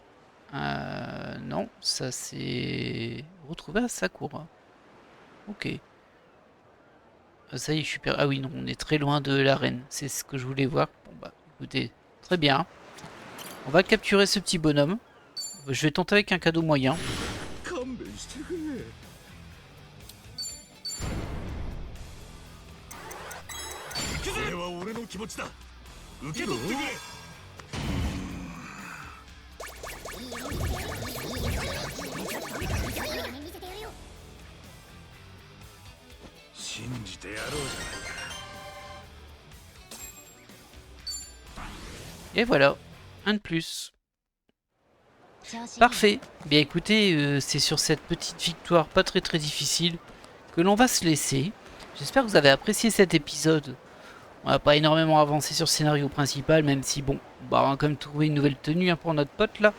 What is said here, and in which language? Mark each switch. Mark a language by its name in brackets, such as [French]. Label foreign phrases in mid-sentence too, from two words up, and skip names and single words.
[French] non, ça c'est... Retrouver à Sakura. Ok. Ça y est, je suis Ah oui, non, on est très loin de l'arène. C'est ce que je voulais voir. Bon bah, écoutez, très bien. On va capturer ce petit bonhomme. Je vais tenter avec un cadeau moyen. [Japanese] 勘弁してくれ。これは俺の気持ちだ。受け取ってくれ。信じてやろうじゃないか。 [French] Et voilà, un de plus. Parfait. Bien écoutez, c'est sur cette petite victoire pas très difficile que l'on va se laisser. J'espère que vous avez apprécié cet épisode. On n'a pas énormément avancé sur le scénario principal, même si bon, bah, on a quand même trouvé une nouvelle tenue pour notre pote là.